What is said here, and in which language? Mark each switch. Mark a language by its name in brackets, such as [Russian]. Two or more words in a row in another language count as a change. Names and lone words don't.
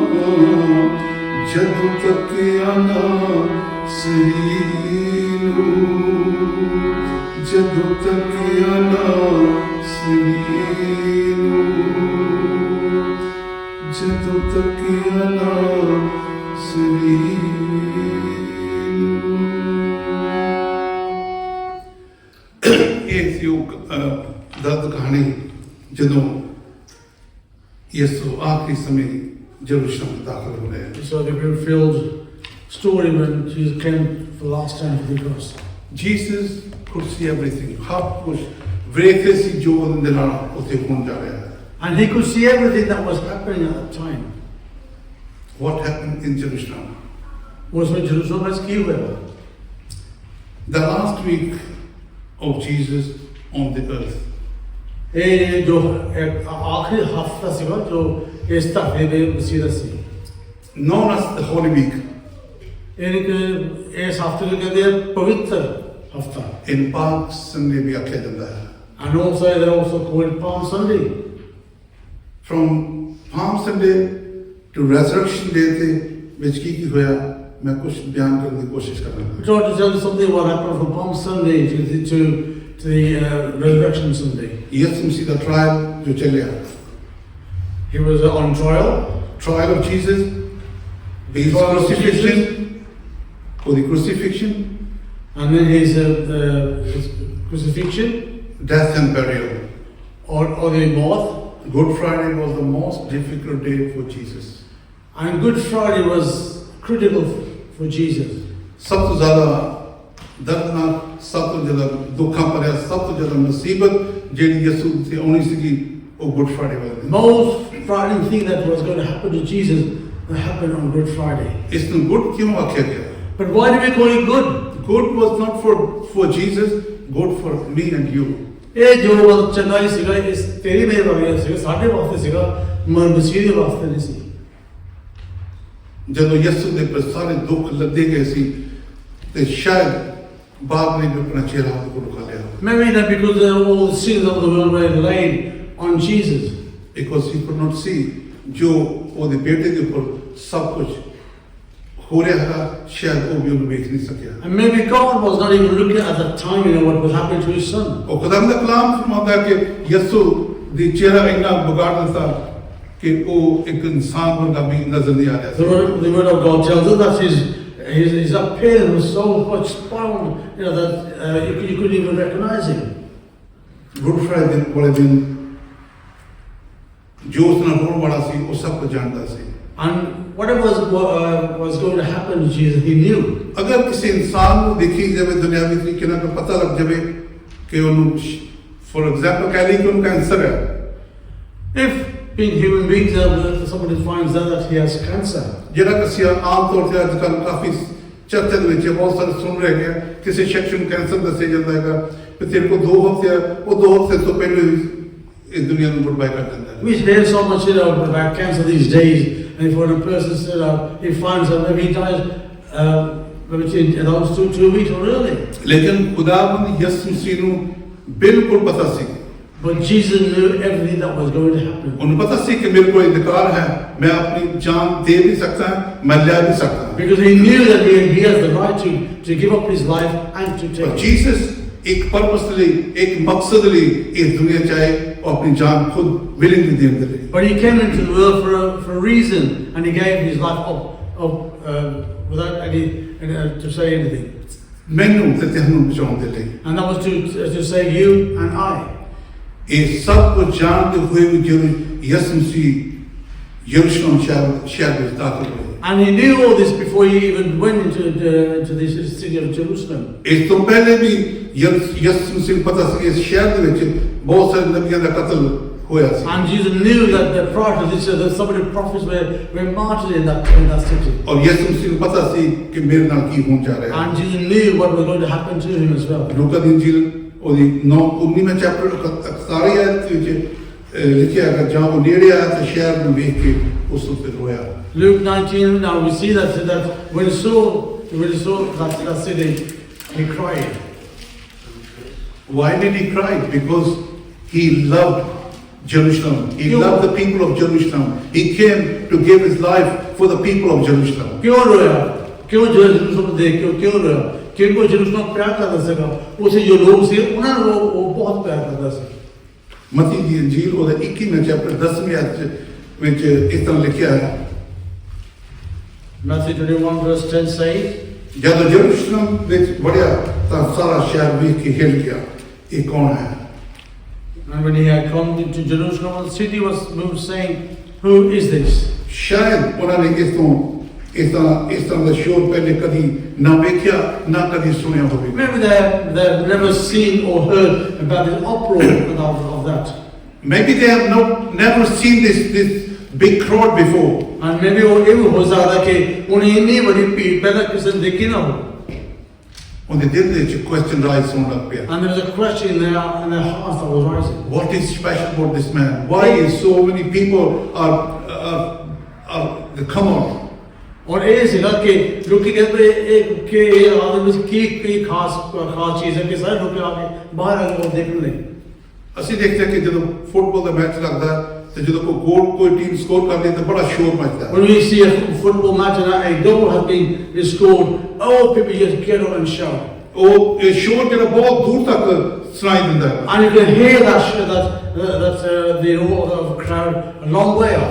[Punjabi] ਜਦੋਂ ਤਕਿਆ ਨਾ ਸਰੀਨੂ ਜਦੋਂ ਤਕਿਆ ਨਾ ਸਰੀਨੂ ਜਦੋਂ ਤਕਿਆ ਨਾ ਸਰੀਨੂ ਇਹ ਸੀ ਉਹ ਦਰਦ ਕਹਾਣੀ ਜਦੋਂ ਯਿਸੂ ਆਖਰੀ ਸਮੇਂ ਯਰੂਸ਼ਲਮ ਦਾਖਲ ਹੋ ਰਿਹਾ [English] So the filled story when Jesus came for the last time to the cross. Jesus could see everything [Punjabi] ਸਭ ਕੁਝ ਵੇਖਦੇ ਸੀ ਜੋ ਉਹਦੇ ਨਾਲ ਉੱਥੇ ਹੋਣ ਜਾ ਰਿਹਾ ਹੈ [English] And he could see everything that was happening at that time. What happened in Jerusalem? Was when Jerusalem was killed. The last week of Jesus on the earth. [Punjabi] ਇਹ ਜੋ ਆਖਰੀ ਹਫਤਾ ਸੀਗਾ ਜੋ ਇਸ ਧਰਤੀ ਦੇ ਮਸੀਹ ਦਾ ਸੀ [English] Known as the Holy Week. [Punjabi] ਇਹ ਇਸ ਹਫਤੇ ਨੂੰ ਕਹਿੰਦੇ ਆ ਪਵਿੱਤਰ ਹਫਤਾ [English] In Palm Sunday [Punjabi] ਵੀ ਆਖਿਆ ਜਾਂਦਾ ਹੈ [English] and also they're also called Palm Sunday. From Palm Sunday to Resurrection Day [Punjabi] ਤੇ ਵਿੱਚ ਕੀ ਹੋਇਆ ਮੈਂ ਕੁਝ ਬਿਆਨ ਕਰਨ ਦੀ ਕੋਸ਼ਿਸ਼ ਕਰਾਂਗਾ [English] I tried to tell you something what happened from Palm Sunday to the Resurrection Sunday. [Punjabi] ਯਿਸੂ ਮਸੀਹ ਦਾ trial ਜੋ ਚੱਲਿਆ [English] He was on trial. trial of Jesus, his Trial of crucifixion, or the crucifixion, And then his crucifixion death and burial. or the mort. Good Friday was the most difficult day for Jesus. And Good Friday was critical for Jesus. [Punjabi] ਸਭ ਤੋਂ ਜ਼ਿਆਦਾ ਦਰਦਨਾਕ, ਸਭ ਤੋਂ ਜ਼ਿਆਦਾ ਦੁੱਖਾਂ ਭਰਿਆ, ਸਭ ਤੋਂ ਜ਼ਿਆਦਾ ਮੁਸੀਬਤ ਜਿਹੜੀ ਯਿਸੂ ਤੇ ਆਉਣੀ ਸੀਗੀ ਉਹ ਗੁੱਡ ਫਰਾਈਡੇ ਵਾਲੇ ਦਿਨ [English] Most frightening thing that was going to happen to Jesus that happened on Good Friday. [Punjabi] ਇਸ ਨੂੰ ਗੁੱਡ ਕਿਉਂ ਆਖਿਆ ਗਿਆ? [English] But why do we call it good? Good was not for Jesus, good for me and you. [Punjabi] ਇਹ ਜੋ ਚੰਗਾ ਹੀ ਸੀਗਾ ਇਸ ਤੇਰੀ ਮੇਰੇ ਵਾਸਤੇ ਸੀਗਾ ਸਾਡੇ ਵਾਸਤੇ ਸੀਗਾ ਮਸੀਹ ਦੇ ਵਾਸਤੇ ਨਹੀਂ ਸੀ ਜਦੋਂ ਯਿਸੂ ਦੇ ਪਰ ਸਾਰੇ ਦੁੱਖ ਲੱਦੇ ਗਏ ਸੀ ਤੇ ਸ਼ਾਇਦ ਬਾਪ ਨੇ ਵੀ ਆਪਣਾ ਚਿਹਰਾ ਉਹਦੇ ਕੋਲ ਖਾ ਲਿਆ [English] Maybe that because all the sins of the world were laid on on Jesus. because he could not see [Punjabi] ਜੋ ਉਹਦੇ ਬੇਟੇ ਦੇ ਉੱਪਰ ਸਭ ਕੁਝ ਹੋ ਰਿਹਾ ਹੈ ਸ਼ਾਇਦ ਉਹ ਵੀ ਉਹਨੂੰ ਵੇਖ ਨਹੀਂ ਸਕਿਆ [English] And maybe God was not even looking at that time, what was happening to his son. [Punjabi] ਉਹ ਖੁਦਾਵੰਦ ਦਾ ਕਲਾਮ ਫਰਮਾਉਂਦਾ ਹੈ ਕਿ ਯਿਸੂ ਦੀ ਚਿਹਰਾ ਇੰਨਾ ਵਿਗਾੜ ਦਿੱਤਾ ਕਿ ਉਹ ਇੱਕ ਇਨਸਾਨ ਵਰਗਾ ਵੀ ਨਜ਼ਰ ਨਹੀਂ ਆ ਰਿਹਾ ਸੀ [English] The word of God tells us that his appearance was so much spoiled, that you couldn't even recognize him. [Punjabi] ਗੁੱਡ ਫਰਾਈਡੇ ਵਾਲੇ ਦਿਨ ਜੋ ਉਸ ਨਾਲ ਹੋਣ ਵਾਲਾ ਸੀ ਉਹ ਸਭ ਕੁਝ ਜਾਣਦਾ ਸੀ [English] And whatever was going to happen to Jesus, he knew. [Punjabi] ਅਗਰ ਕਿਸੇ ਇਨਸਾਨ ਨੂੰ ਦੇਖੀ ਜਾਵੇ ਦੁਨਿਆਵੀ ਤਰੀਕੇ ਨਾਲ ਕੋਈ ਪਤਾ ਲੱਗ ਜਾਵੇ ਕਿ ਉਹਨੂੰ [English] for example [Punjabi] ਕਹਿ ਲਈ ਕਿ ਉਹਨੂੰ ਕੈਂਸਰ ਹੈ [English] If being human beings, somebody finds out that he has cancer, [Punjabi] ਜਿਹੜਾ ਕਿ ਅਸੀਂ ਆਮ ਤੌਰ ਤੇ ਅੱਜ ਕੱਲ੍ਹ ਕਾਫੀ ਚਰਚਾ ਦੇ ਵਿੱਚ ਬਹੁਤ ਸਾਰੇ ਸੁਣ ਰਹੇ ਹੈਗੇ ਆ, ਕਿਸੇ ਸ਼ਖਸ ਨੂੰ ਕੈਂਸਰ ਦੱਸਿਆ ਜਾਂਦਾ ਹੈਗਾ ਕਿ ਤੇਰੇ ਕੋਲ 2 ਹਫ਼ਤੇ ਆ ਉਹ 2 ਹਫ਼ਤੇ ਤੋਂ ਪਹਿਲੇ ਹੀ ਇਸ ਦੁਨੀਆ ਨੂੰ [English] good bye [Punjabi] ਕਰ ਦਿੰਦਾ ਹੈ [English] we hear so much about cancer these days, and if when a person said he finds out maybe he dies maybe in those 2 weeks or early. [Punjabi] ਲੇਕਿਨ ਖੁਦਾਵੰਦ ਯਿਸੂ ਮਸੀਹ ਨੂੰ ਬਿਲਕੁਲ ਪਤਾ ਸੀ [English] But Jesus knew everything that was going to happen. [Punjabi] ਉਹਨੂੰ ਪਤਾ ਸੀ ਕਿ ਮੇਰੇ ਕੋਲ ਅਧਿਕਾਰ ਹੈ ਮੈਂ ਆਪਣੀ ਜਾਨ ਦੇ ਵੀ ਸਕਦਾ ਮੈਂ ਲੈ ਵੀ ਸਕਦਾ [English] Because he knew that he has the right to give up his life and to take it. [Punjabi] ਜੀਸਸ ਇੱਕ ਪਰਪਸ ਲਈ ਇੱਕ ਮਕਸਦ ਲਈ ਇਸ ਦੁਨੀਆ 'ਚ ਆਏ ਉਹ ਆਪਣੀ ਜਾਨ ਖੁਦ ਵਿਲਿੰਗਲੀ ਦੇਣ ਦੇ ਲਈ [English] But he came into the world for a reason, and he gave his life up without any to say anything. [Punjabi] ਮੈਨੂੰ ਤੇ ਤੁਹਾਨੂੰ ਬਚਾਉਣ ਦੇ ਲਈ [English] And that was to save you and I. [Punjabi] ਇਹ ਸਭ ਕੁਝ ਜਾਣਦੇ ਹੋਏ ਵੀ ਜਦੋਂ ਯਿਸੂ ਮਸੀਹ ਯਰੂਸ਼ਲਮ ਸ਼ਹਿਰ ਵਿੱਚ ਦਾਖਲ ਹੋਏ [English] And he knew all this before he even went into this city of Jerusalem. [Punjabi] ਇਸ ਤੋਂ ਪਹਿਲੇ ਵੀ ਯਿਸੂ ਮਸੀਹ ਨੂੰ ਪਤਾ ਸੀ ਇਸ ਸ਼ਹਿਰ ਦੇ ਵਿੱਚ ਬਹੁਤ ਸਾਰੇ ਨਬੀਆਂ ਦਾ ਕਤਲ ਹੋਇਆ ਸੀ [English] And Jesus knew that prior to this, that so many prophets were martyred in that city. [Punjabi] ਔਰ ਯਿਸੂ ਮਸੀਹ ਨੂੰ ਪਤਾ ਸੀ ਕਿ ਮੇਰੇ ਨਾਲ ਕੀ ਹੋਣ ਜਾ ਰਿਹਾ ਹੈ [English] And Jesus knew what was going to happen to him as well. [Punjabi] ਲੂਕਾ ਦੀ ਇੰਜੀਲ ਉਹਦੀ 19ਵੇਂ ਚੈਪਟਰ 41 ਆਇਤ ਵਿੱਚ ਲਿਖਿਆ ਹੈ ਕਿ ਜਾਂ ਉਹ ਨੇੜੇ ਆਇਆ ਤੇ ਸ਼ਹਿਰ ਨੂੰ ਵੇਖ ਕੇ ਉਸ ਉੱਤੇ ਰੋਇਆ [English] Luke 19, now we see that when he saw that city, he cried. Why did he cry? Because he loved Jerusalem. He loved the people of Jerusalem. He came to give his life for the people of Jerusalem. [Hindi] क्यों रोया? क्यों जेरूशलेम देख के क्यों रोया? क्योंकि जेरूशलेम प्यार करता था, उसे जो लोग थे उन्हें वो बहुत प्यार करता था. [Punjabi] ਮਤੀ ਦੀ ਇੰਜੀਲ ਉਹਦੇ 21ਵੇਂ ਚੈਪਟਰ 10ਵੇਂ ਆਇਤ ਵਿੱਚ ਇਸ ਤਰ੍ਹਾਂ ਲਿਖਿਆ ਹੈ [English] Matthew 21 verse 10 says, [Punjabi] ਜਦੋਂ ਯਰੂਸ਼ਲਮ ਵਿੱਚ ਵੜਿਆ ਤਾਂ ਸਾਰਾ ਸ਼ਹਿਰ ਵੇਖ ਕੇ ਹਿੱਲ ਗਿਆ ਇਹ ਕੌਣ ਹੈ [English] and when he had come into Jerusalem, the city was moved, saying, "Who is this?" [Punjabi] ਸ਼ਾਇਦ ਉਹਨਾਂ ਨੇ ਇਸ ਤਰ੍ਹਾਂ ਦਾ ਸ਼ੋਰ ਪਹਿਲੇ ਕਦੀ ਨਾ ਵੇਖਿਆ ਨਾ ਕਦੀ ਸੁਣਿਆ ਹੋਵੇ [English] Maybe they've never seen or heard about the uproar of that. Maybe they have never seen this big crowd before. And maybe [Hindi] वो हो सकता है कि उन्हें इतनी बड़ी भीड़ पहले किसी ने देखी ना हो. [Punjabi] ਉਹਦੇ ਦਿਲ ਦੇ ਵਿੱਚ [English] question rise [Punjabi] ਹੋਣ ਲੱਗ ਪਿਆ [English] And there was a question in their hearts that was rising. What is special about this man? Why is so many people are come out? [Hindi] और ये सीखा कि लोग कहते हैं कि ये आदमी की खास चीज़ है कि सारे लोग आके बाहर आके वो देखने लगे. [Punjabi] ਅਸੀਂ ਦੇਖਦੇ ਕਿ ਜਦੋਂ ਫੁੱਟਬਾਲ ਦਾ ਮੈਚ ਲੱਗਦਾ ਤੇ ਜਦੋਂ ਕੋਈ ਟੀਮ ਸਕੋਰ ਕਰਦੀ ਤਾਂ ਬੜਾ ਸ਼ੋਰ ਮਚਦਾ [English] When we see a football match and a goal has been scored, oh, people just get up and shout. [Punjabi] ਉਹ ਇਹ ਸ਼ੋਰ ਜਿਹੜਾ ਬਹੁਤ ਦੂਰ ਤੱਕ ਸੁਣਾਈ ਦਿੰਦਾ ਹੈ [English] And you can hear the roar of a crowd a long way off.